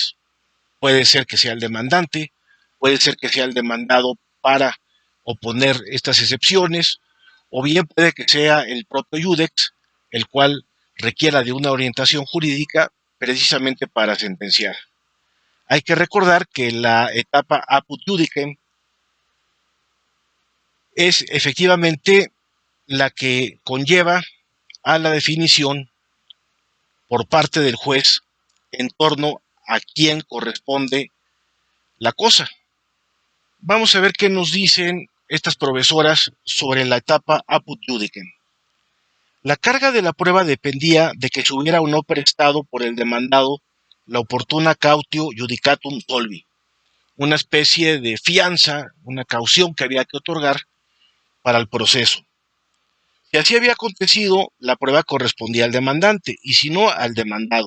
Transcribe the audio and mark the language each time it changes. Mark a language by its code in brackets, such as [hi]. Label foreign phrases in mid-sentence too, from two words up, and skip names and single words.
[es] Puede ser que sea el demandante, puede ser que sea el demandado para oponer estas excepciones, o bien puede que sea el propio Iudex, el cual requiera de una orientación jurídica precisamente para sentenciar. Hay que recordar que la etapa [la] apud iudicem [es] es efectivamente la que conlleva a la definición por parte del juez en torno a quién corresponde la cosa. Vamos a ver qué nos dicen estas profesoras sobre la etapa [la] apud iudicem. [es] La carga de la prueba dependía de que se hubiera o no prestado por el demandado la oportuna [la] cautio judicatum solvi, [es] una especie de fianza, una caución que había que otorgar para el proceso. Si así había acontecido, la prueba correspondía al demandante y si no, al demandado.